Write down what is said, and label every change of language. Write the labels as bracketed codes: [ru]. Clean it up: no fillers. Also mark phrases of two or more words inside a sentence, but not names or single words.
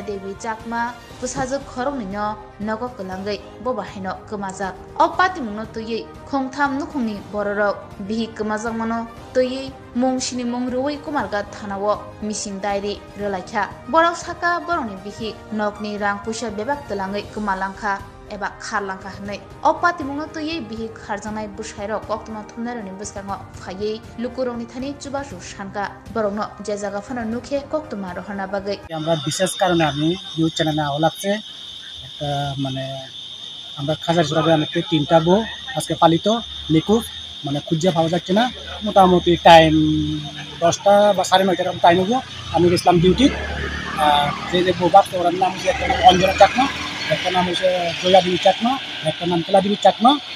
[trp] Devi Chakma basajak khorokni no nogo kelangai bo bahino kemajak opatimungno tuyi khongtham nukhungni bororok bihik kemajak mano tuyi mungsini mungruwi Kumargat thanawo mising diary relaikha borok saka boroni bihik nokni rang puisa bebak telangai kemalangka eba kharlangka hanai opatimungno tuyi bihik kharjanai busairo koktuma thumnaroni buskango phayei lukurongni thani chubasu shanka borokno je jaga phano nukhe koktuma rohana bagai [bn] আমরা বিশেষ কারণে আমি [en] news channel [bn] আওয়া লাগছে একটা মানে আমরা খাজারচুরা গ্রামে তিনটা বউ আজকে পালিত নিখোঁজ মানে খুঁজে পাওয়া যাচ্ছে না মোটামুটি টাইম 10টা বা 9:30 টাইম হবো আমি গেছিলাম ডিউটি যে যে বউ বাচ্চা ওর নাম হচ্ছে একটা নাম অঞ্জনা চাকমা একটা নাম হচ্ছে জয়া দেবী চাকমা একটা নাম কেলা দেবী চাকমা